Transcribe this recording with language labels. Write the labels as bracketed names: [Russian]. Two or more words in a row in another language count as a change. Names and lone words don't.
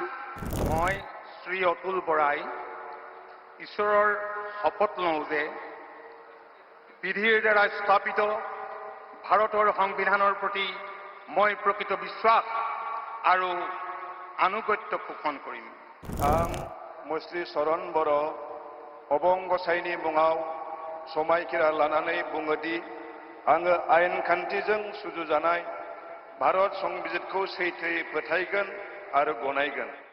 [Assamese] মই শ্ৰী অতুল বৰাই ঈশ্বৰৰ শপত লওঁ যে বিধিৰ দ্বাৰা স্থাপিত ভাৰতৰ সংবিধানৰ প্ৰতি মই প্ৰকৃত বিশ্বাস আৰু আনুগত্য পোষণ কৰিম। [Bodo] आं मुस्रि चरण बर' अबं गसाइनि मुङाव समायखिरा लानानै बुङोदि आङो आयेन खान्थिजों सुजुजानाय भारत संबिजितखौ सैथोयै फोथायगोन आरो गनायगोन।